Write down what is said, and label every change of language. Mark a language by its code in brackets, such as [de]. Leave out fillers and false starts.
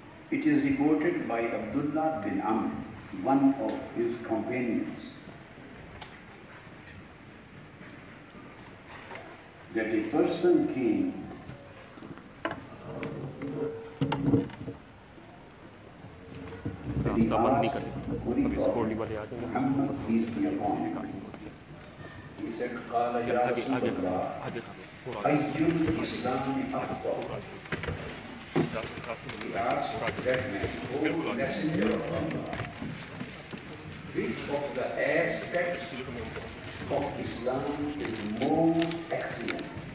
[en] It is reported by Abdullah bin Amr, one of his companions, that a person came and he asked Holy Prophet Muhammad, peace be upon him. He said, [ar] قال يا رسول الله أي الإسلام أفضل? [en] He asked that man, O Messenger of Allah, which of the aspects of Islam is most excellent?